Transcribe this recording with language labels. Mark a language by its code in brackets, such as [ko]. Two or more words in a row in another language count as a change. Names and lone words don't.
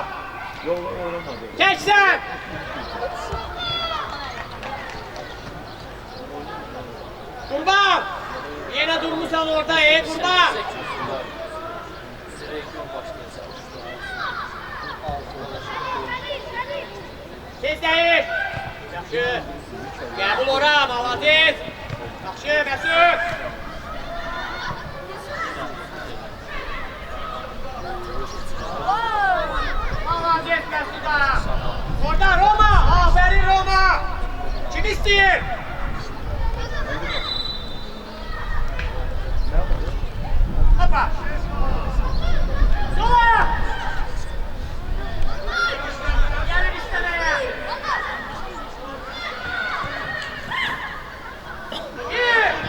[tr] Geç sen. Kurban. Yine durmuşsan orada Kurban. Tez değil. [az] Yaxşı. Qəbul ora, malades. Yaxşı, Məsud. Malades Məsud'a. Orada Roma. Aferin Roma. Kim istəyir? Hoppa. [tr] Sola. Gelin istemeye. İyi.